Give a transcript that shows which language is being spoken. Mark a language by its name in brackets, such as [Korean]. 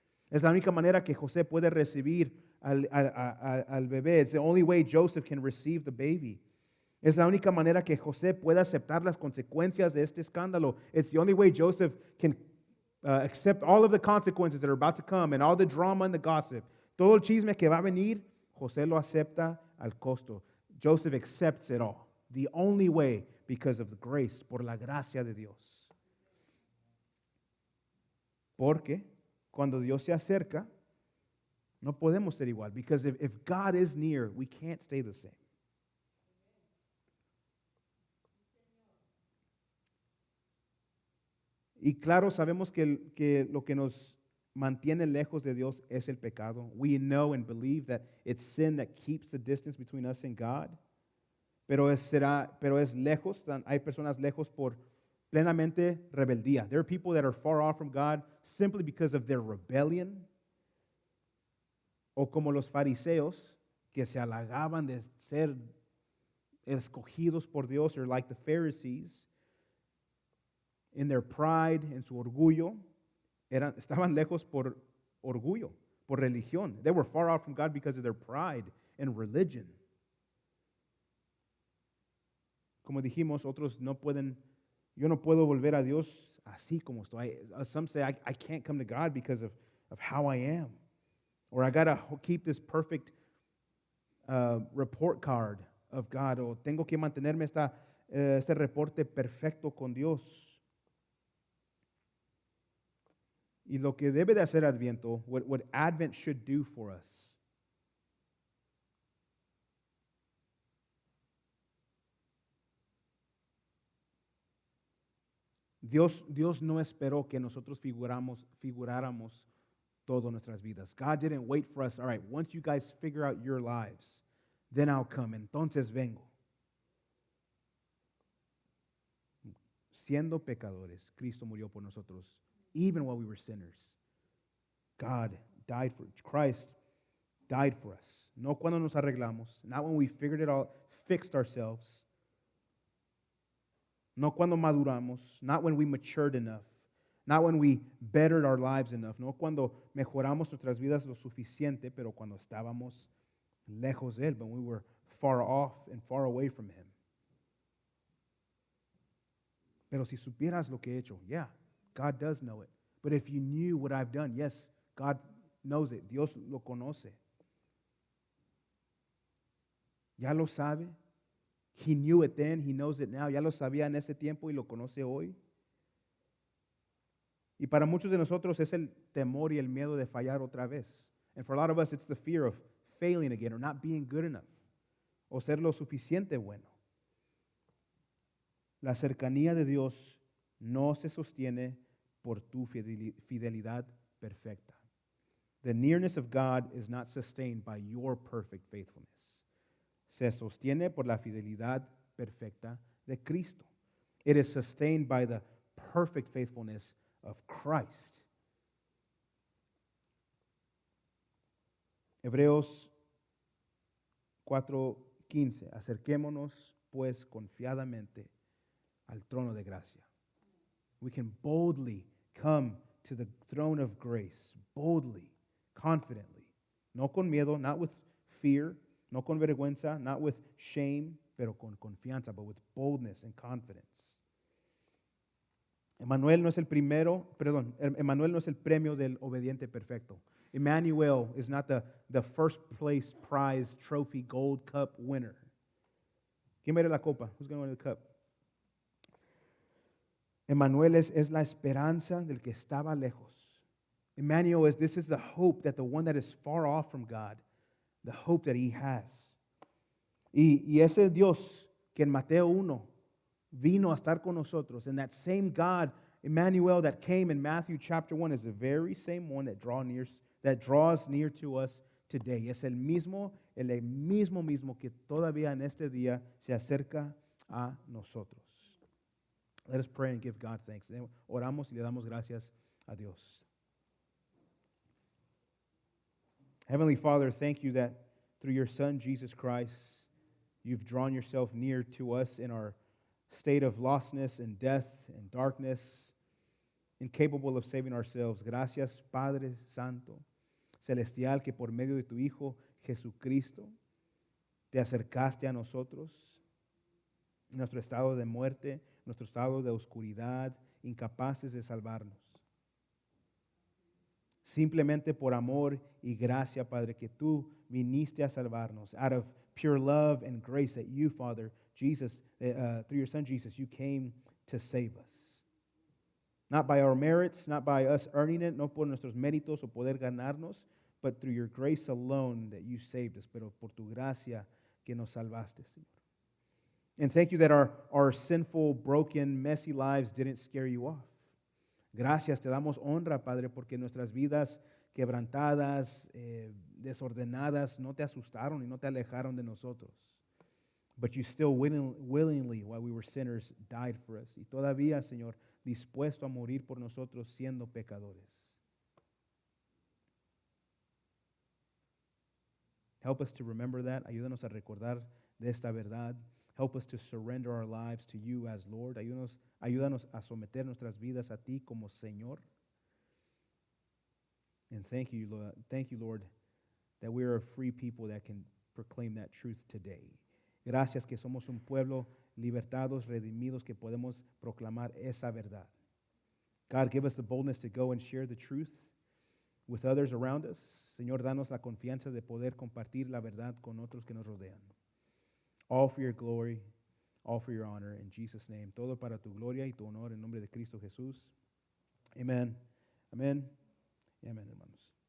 [Spanish] Es la única manera que José puede recibir al bebé. [English] It's the only way Joseph can receive the baby. [Spanish] Es la única manera que José pueda aceptar las consecuencias de este escándalo. [English] It's the only way Joseph can accept all of the consequences that are about to come and all the drama and the gossip. [Spanish] Todo el chisme que va a venir, José lo acepta al costo. [English] Joseph accepts it all. The only way because of the grace, [Spanish] por la gracia de Dios. Porque cuando Dios se acerca, no podemos ser igual. [English] Because if God is near, we can't stay the same. [Spanish] Y claro, sabemos que lo que nos mantiene lejos de Dios es el pecado. [English] We know and believe that it's sin that keeps the distance between us and God. [Spanish] Pero es lejos, hay personas lejos por plenamente rebeldía. [English] There are people that are far off from God simply because of their rebellion. [Spanish] O como los fariseos que se halagaban de ser escogidos por Dios, [English] or like the Pharisees, in their pride, [Spanish] en su orgullo, estaban lejos por orgullo, por religión. [English] They were far off from God because of their pride and religion. [Spanish] Como dijimos, otros no pueden, yo no puedo volver a Dios así como estoy. [English] Some say I can't come to God because of how I am. Or I got to keep this perfect report card of God. [Spanish] O tengo que mantenerme este reporte perfecto con Dios. Y lo que debe de hacer Adviento, [English] what Advent should do for us, [Spanish] Dios no esperó que nosotros figuráramos todas nuestras vidas. [English] God didn't wait for us, all right, once you guys figure out your lives, then I'll come, [Spanish] entonces vengo. Siendo pecadores, Cristo murió por nosotros. [English] Even while we were sinners, Christ died for us. [Spanish] No cuando nos arreglamos, [English] not when we figured it out, fixed ourselves. [Spanish] No cuando maduramos, [English] not when we matured enough, not when we bettered our lives enough, [Spanish] no cuando mejoramos nuestras vidas lo suficiente, pero cuando estábamos lejos de Él, [English] when we were far off and far away from Him. [Spanish] Pero si supieras lo que he hecho, [English] yeah, God does know it. But if you knew what I've done, yes, God knows it. [Spanish] Dios lo conoce. Ya lo sabe. [English] He knew it then, He knows it now. [Spanish] Ya lo sabía en ese tiempo y lo conoce hoy. Y para muchos de nosotros es el temor y el miedo de fallar otra vez. [English] And for a lot of us, it's the fear of failing again or not being good enough. [Spanish] O ser lo suficiente bueno. La cercanía de Dios no se sostiene por tu fidelidad perfecta. [English] The nearness of God is not sustained by your perfect faithfulness. [Spanish] Se sostiene por la fidelidad perfecta de Cristo. [English] It is sustained by the perfect faithfulness of Christ. [Spanish] Hebreos 4:15. Acerquémonos pues confiadamente al trono de gracia. [English] We can boldly come to the throne of grace, boldly, confidently, [Spanish] no con miedo, [English] not with fear, [Spanish] no con vergüenza, [English] not with shame, [Spanish] pero con confianza, [English] but with boldness and confidence. [Spanish] Emmanuel no es el primero, perdón, Emmanuel no es el premio del obediente perfecto. [English] Emmanuel is not the first place prize trophy gold cup winner. [Spanish] ¿Quién va a ir a la copa? [English] Who's going to win the cup? [Spanish] Emmanuel es la esperanza del que estaba lejos. [English] Emmanuel this is the hope that the one that is far off from God, the hope that he has. [Spanish] Y ese Dios que en Mateo 1 vino a estar con nosotros, [English] and that same God, Emmanuel, that came in Matthew chapter 1 is the very same one that draws near to us today. [Spanish] Es el mismo que todavía en este día se acerca a nosotros. [English] Let us pray and give God thanks. [Spanish] Oramos y le damos gracias a Dios. [English] Heavenly Father, thank you that through your Son, Jesus Christ, you've drawn yourself near to us in our state of lostness and death and darkness, incapable of saving ourselves. [Spanish] Gracias, Padre Santo, Celestial, que por medio de tu Hijo Jesucristo te acercaste a nosotros en nuestro estado de muerte, nuestro estado de oscuridad, incapaces de salvarnos. Simplemente por amor y gracia, Padre, que tú viniste a salvarnos. [English] Out of pure love and grace that you, Father, Jesus, through your Son Jesus, you came to save us. Not by our merits, not by us earning it, [Spanish] no por nuestros méritos o poder ganarnos, [English] but through your grace alone that you saved us, [Spanish] pero por tu gracia que nos salvaste, Señor. [English] And thank you that our sinful, broken, messy lives didn't scare you off. [Spanish] Gracias, te damos honra, Padre, porque nuestras vidas quebrantadas, desordenadas, no te asustaron y no te alejaron de nosotros. [English] But you still willingly, while we were sinners, died for us. [Spanish] Y todavía, Señor, dispuesto a morir por nosotros siendo pecadores. [English] Help us to remember that. [Spanish] Ayúdanos a recordar de esta verdad. [English] Help us to surrender our lives to you as Lord. [Spanish] Ayúdanos a someter nuestras vidas a ti como Señor. [English] And thank you, Lord, that we are a free people that can proclaim that truth today. [Spanish] Gracias que somos un pueblo libertados, redimidos, que podemos proclamar esa verdad. [English] God, give us the boldness to go and share the truth with others around us. [Spanish] Señor, danos la confianza de poder compartir la verdad con otros que nos rodean. [English] All for your glory, all for your honor. In Jesus' name. [Spanish] Todo para tu gloria y tu honor en nombre de Cristo Jesús. Amen. Amén. Y amén, hermanos.